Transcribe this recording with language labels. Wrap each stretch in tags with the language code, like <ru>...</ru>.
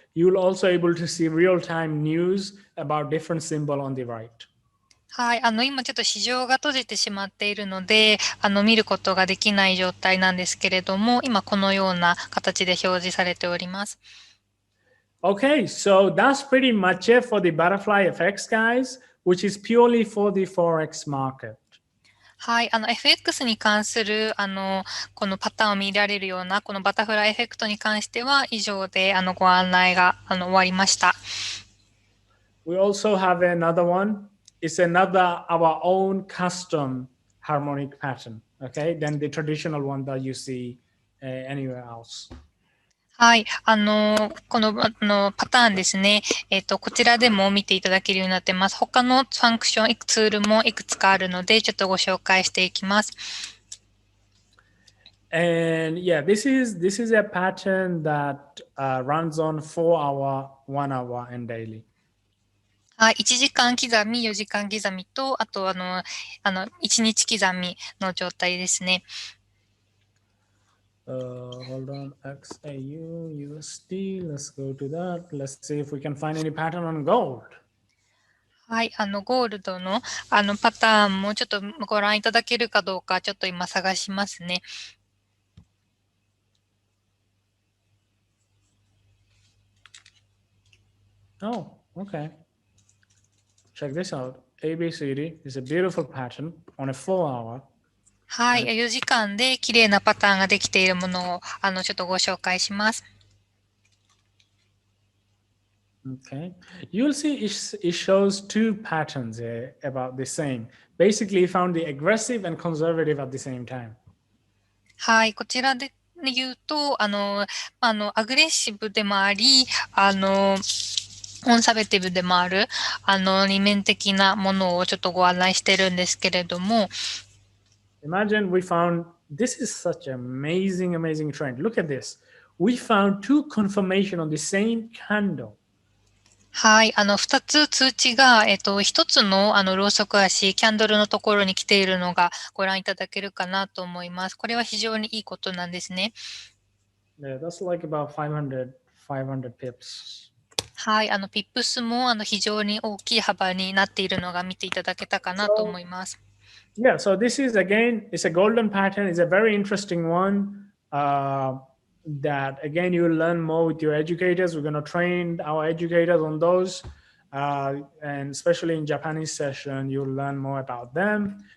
<en>You'll also able to see real-time news about different symbol on the right.</en> <ja>はい、今ちょっと市場が閉じてしまっているので、見ることができない状態なんですけれども、今このような形で表示されております。</ja> <en>Okay, so that's pretty much it for the butterfly effects, guys, which is purely for the forex market.</en> <ja>はい、FX に関するこのパターンを見られるようなこのバタフライエフェクトに関しては以上でご案内が終わりました。</ja> <en>We also have another one. It's another our own custom harmonic pattern. Okay, then the traditional one that you see anywhere else.</en> <ja>はい、このパターンですね。こちらでも見ていただけるようになっています。他のファンクション、ツールもいくつかあるので、ちょっとご紹介していきます。</ja> <en>And yeah, this is a pattern that runs on 4 hour, 1 hour, and daily.</en> <ja>はい、1時間刻み、4時間刻みと、あと1日刻みの状態ですね。</ja> <en>Hold on, XAU, USD, let's go to that. Let's see if we can find any pattern on gold.</en> <ja>はい、ゴールドのパターンもちょっとご覧いただけるかどうか、ちょっと今探しますね。</ja> <en>Oh, okay. Check this out. ABCD is a beautiful pattern on a 4 hour.</en> <ja>はい、4時間で綺麗なパターンができているものをちょっとご紹介します。</ja> <en>Okay, you'll see it shows two patterns about the same. Basically, found the aggressive and conservative at the same time.</en> <ja>はい、こちらで言うと、アグレッシブでもあり、コンサバティブでもある、二面的なものをちょっとご案内してるんですけれども、</ja> <en>Imagine we found, this is such an amazing trend. Look at this. We found two confirmation on the same candle.</en> <ja>はい、2つ通知が、1つのロウソク足、キャンドルのところに来ているのがご覧いただけるかなと思います。これは非常にいいことなんですね。</ja> <en>Yeah, that's like about 500 pips.</en> <ja>はい、ピップスも非常に大きい幅になっているのが見ていただけたかなと思います。</ja> <en>Yeah, so this is again, it's a golden pattern. It's a very interesting one that again, you will learn more with your educators. We're going to train our educators on those. And especially in Japanese session, you'll learn more about them.</en>